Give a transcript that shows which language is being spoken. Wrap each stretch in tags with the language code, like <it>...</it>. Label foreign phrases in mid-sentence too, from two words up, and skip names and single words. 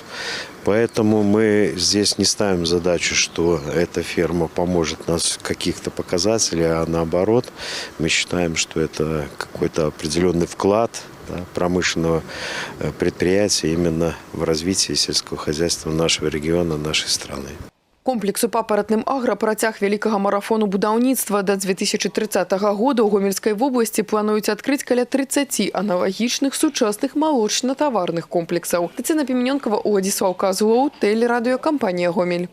<ru>Поэтому мы здесь не ставим задачу, что эта ферма поможет нас в каких-то показателях, а наоборот, мы считаем, что это какой-то определенный вклад промышленного предприятия именно в развитии сельского хозяйства нашего региона, нашей страны.</ru> <be>Комплекс у папаратным агра працяг вялікага марафону будаўніцтва. Да 2030 года ў Гомельскай вобласці плануюць адкрыць каля 30 аналагічных сучасных малочна-таварных комплексаў. Тацяна Піменёнкава, Уладзіслаў Казлоў, тэлерадыёкампанія «Гомель».</be>